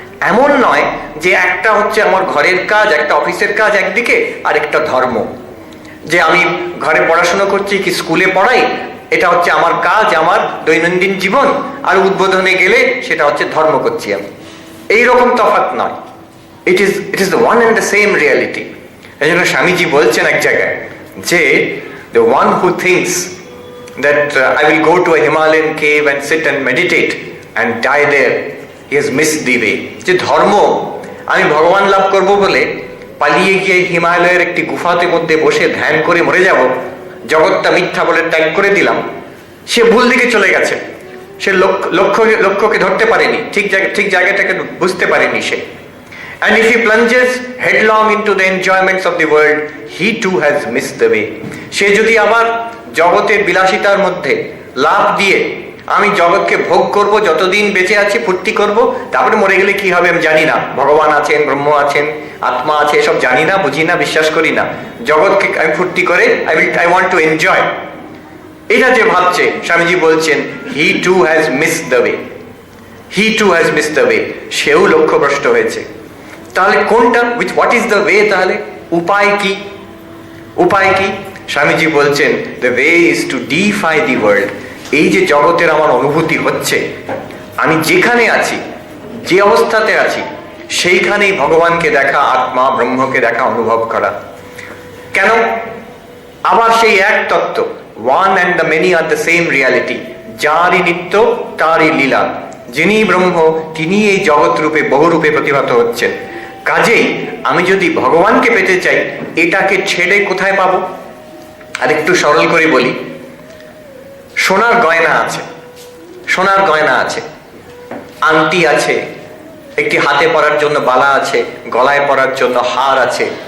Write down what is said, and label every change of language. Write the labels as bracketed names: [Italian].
[Bangla] এমন নয় যে একটা হচ্ছে আমার ঘরের কাজ, একটা অফিসের কাজ একদিকে, আর একটা ধর্ম, যে আমি ঘরে পড়াশোনা করছি কি স্কুলে পড়াই, এটা হচ্ছে আমার কাজ, আমার দৈনন্দিন জীবন, আর উদ্বোধনে গেলে সেটা হচ্ছে ধর্ম করছি আমি। এইরকম তফাৎ নয়। [English] It is the one and the same reality. [Bangla] এই জন্য স্বামীজি বলছেন এক জায়গায় যে [English] the one who thinks that I will go to a Himalayan cave and sit and meditate and die there, he has missed the way. [Bangla] যে ধর্ম আমি ভগবান লাভ করব বলে পালিয়ে গিয়ে হিমালয়ের একটি গুফাতে মধ্যে বসে ধ্যান করে মরে যাব, জগৎটা মিথ্যা বলে ত্যাগ করে দিলাম, সে ভুল দিকে চলে গেছে। সে লক্ষ্যকে ধরতে পারেনি, ঠিক জায়গাটাকে বুঝতে পারেনি সে। [English] And if he plunges headlong into the enjoyments of the world, he too has missed the way. [Bangla] সে যদি আবার জগতের বিলাসিতার মধ্যে লাভ দিয়ে আমি জগৎকে ভোগ করব, যতদিন বেঁচে আছি ফুর্তি করব, তারপরে মরে গেলে কি হবে আমি জানি না, ভগবান আছেন, ব্রহ্ম আছেন, আত্মা আছে, এসব জানি না, বুঝি না, বিশ্বাস করি না, জগৎকে আমি ফুর্তি করে [English] I want to enjoy, [Bangla] এটা যে ভাবছে, স্বামীজি বলছেন [English] he too has missed the way. He too has missed the way. [Bangla] সেও লক্ষ্যভ্রষ্ট হয়েছে। তাহলে কোনটা, [English] what is the way? [Bangla] তাহলে উপায় কি? উপায় কি? স্বামীজি বলছেন [English] the way is to defy the world. [Bangla] এই যে জগতের আমার অনুভূতি হচ্ছে, আমি যেখানে আছি, যে অবস্থাতে আছি, সেইখানেই ভগবানকে দেখা, আত্মা ব্রহ্মকে দেখা, অনুভব করা। কেন? আবার সেই এক তত্ত্ব, [English] one and the many are the same reality. [Bangla] যারই নিত্য তারই লীলা, যিনি ব্রহ্ম তিনি এই জগৎ রূপে বহুরূপে প্রতিভাত হচ্ছেন। কাজেই আমি যদি ভগবানকে পেতে চাই, এটাকে ছেড়ে কোথায় পাবো? আর একটু সরল করে বলি, সোনার গয়না আছে, সোনার গয়না আছে, আংটি আছে, একটি হাতে পরার জন্য বালা আছে, গলায় পরার জন্য হার আছে।